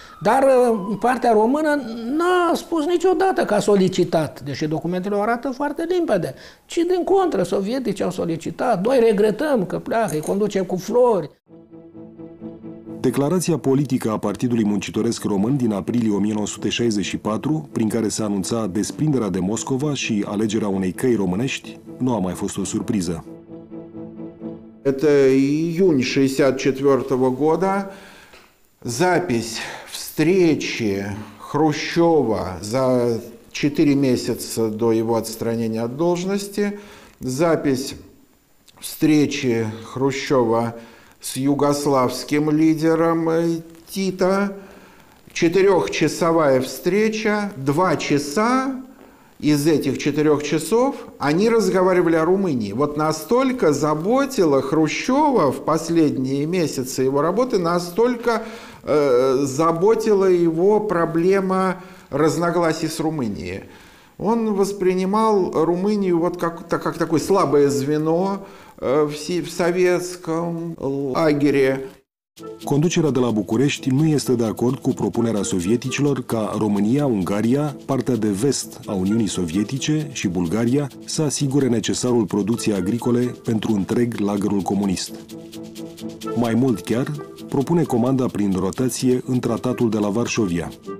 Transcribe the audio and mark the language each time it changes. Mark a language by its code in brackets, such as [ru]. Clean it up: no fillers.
[ro] Dar partea română n-a spus niciodată că a solicitat, deși documentele o arată foarte limpede, ci din contră, sovietici au solicitat, noi regretăm că pleacă, îi conducem cu flori. Declarația politică a Partidului Muncitoresc Român din aprilie 1964, prin care se anunța desprinderea de Moscova și alegerea unei căi românești, nu a mai fost o surpriză. [ru] Это июнь 1964 года, запись встречи Хрущева за 4 месяца до его отстранения от должности, запись встречи Хрущева с югославским лидером Тита, 4-часовая встреча, 2 часа из этих 4 часов они разговаривали о Румынии. Вот настолько заботила Хрущева в последние месяцы его работы, настолько заботила его проблема разногласий с Румынией. Он воспринимал Румынию вот как такое слабое звено в советском лагере. [ro] Conducerea de la București nu este de acord cu propunerea sovieticilor ca România, Ungaria, partea de vest a Uniunii Sovietice și Bulgaria să asigure necesarul producției agricole pentru întreg lagărul comunist. Mai mult chiar, propune comanda prin rotație în tratatul de la Varșovia.